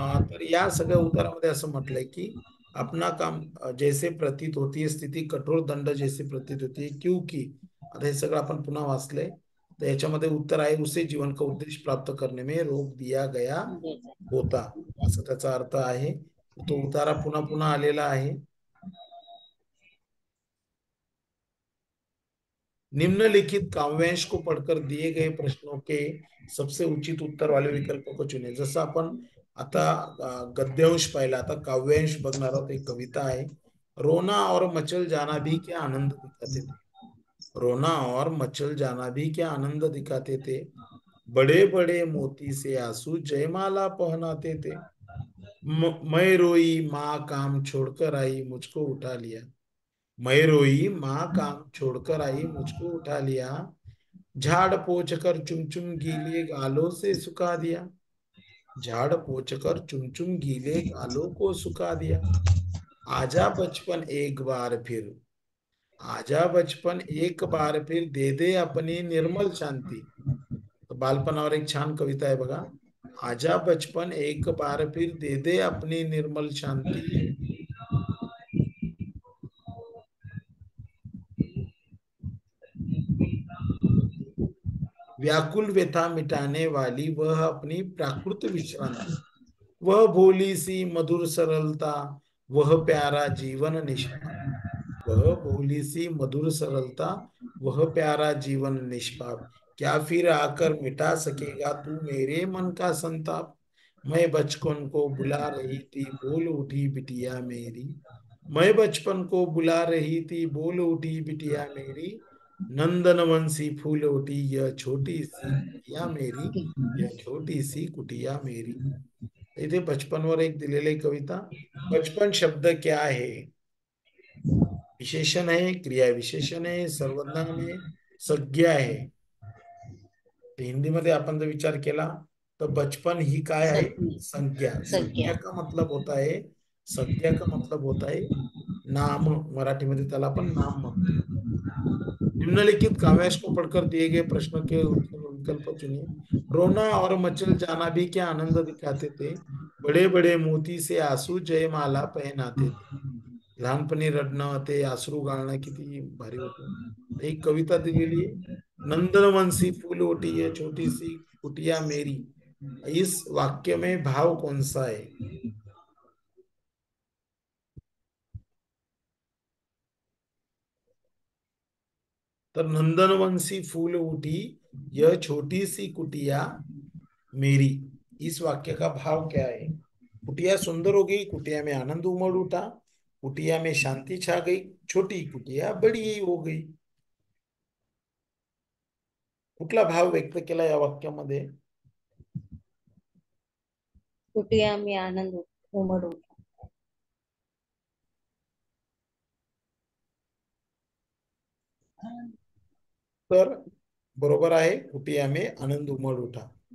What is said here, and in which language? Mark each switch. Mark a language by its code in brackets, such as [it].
[mr] तर या सगळ्या उत्तरामध्ये असं म्हटलंय की [hi] अपना काम जैसे प्रतीत होती है, स्थिती कठोर दंड जैसे प्रतीत होती है क्योंकि, [mr] आता हे सगळं आपण पुन्हा वाचलंय, तर याच्यामध्ये उत्तर आहे [hi] उसे जीवन का उद्देश्य प्राप्त करने में रोक दिया गया होता, [mr] असं त्याचा अर्थ आहे. तो उतारा पुन्हा पुन्हा आलेला आहे. [hi] निम्नलिखित काव्यांश को पढ़कर दिए गए प्रश्नों के सबसे उचित उत्तर वाले विकल्प को चुने. [mr] जसं आपण आता गद्यांश पाहिला, आता काव्यांश बघणार आहोत. एक कविता आहे, [hi] रोना और मचल जाना भी क्या आनंद दिखाते थे. रोना और मचल जाना भी क्या आनंद दिखाते थे, बड़े बड़े मोती से आंसू जयमाला पहनाते थे. मैं रोई माँ काम छोड़कर आई मुझको उठा लिया. मैं रोई माँ काम छोड़कर आई मुझको उठा लिया. झाड़ पोछ कर चुम चुम गीले गालों से सुखा दिया. झाड़ पोछ कर चुम चुम गीले गालों को सुखा दिया. आजा बचपन एक बार फिर, आजा बचपन एक बार फिर दे दे अपनी निर्मल शांति. [mr] तो बालपणावर एक छान कविता आहे बघा. [hi] आजा बचपन एक बार फिर दे दे अपनी निर्मल शांति. व्याकुल व्यथा मिटाने वाली वह अपनी प्राकृत विश्रांति. वह भोली सी मधुर सरलता, वह प्यारा जीवन निष्पाप। वह भोली सी मधुर सरलता, वह प्यारा जीवन निष्पाप। क्या फिर आकर मिटा सकेगा तू मेरे मन का संताप। मैं बचपन को बुला रही थी, बोल उठी बिटिया मेरी। मैं बचपन को बुला रही थी, बोल उठी बिटिया मेरी। नंदन वंशी फूल उठी यह छोटी सी कुटिया मेरी, यह छोटी सी कुटिया मेरी। [mr] इथे बचपनवर एक दिलेली कविता. बचपन शब्द [hi] क्या [mr] आहे? विशेषण आहे, क्रिया विशेषण आहे, सर्वनाम आहे, संज्ञा आहे. तर हिंदीमध्ये आपण जर विचार केला तर बचपन ही काय आहे? [hi] संज्ञा संज्ञा. संज्ञा संज्ञा का मतलब होता है, संज्ञा का मतलब होता है नाम. [mr] मराठीमध्ये त्याला आपण नाम म्हणतो. [hi] निम्नलिखित काव्यांश को पढ़कर दिए गए प्रश्न के उत्तर विकल्प चुनिए. रोना और मचल जाना भी क्या आनंद दिखाते थे, बड़े बड़े मोती से आंसू जयमाला पहनाते थे. [mr] लहानपणी रडणं, ते अश्रू गाळणं किती भारी होतं. एक कविता दिलेली आहे, [hi] नंदनवंशी फूल ओटी है छोटी सी कुटिया मेरी. इस वाक्य में भाव कौन सा है? तर नंदनवंशी फूल उठी यह छोटी सी कुटिया मेरी, इस वाक्य का भाव क्या है? कुटिया सुंदर हो गई, कुटिया में आनंद उमड़ उठा, कुटिया में शांति छा गई, छोटी कुटिया बड़ी ही हो गई. [mr] कुठला भाव व्यक्त केला या वाक्यामध्ये? [hi] कुटिया मी आनंद उमड [mr] तर बरोबर आहे, [hi] कुटिया में आनंद उमड़ उठा.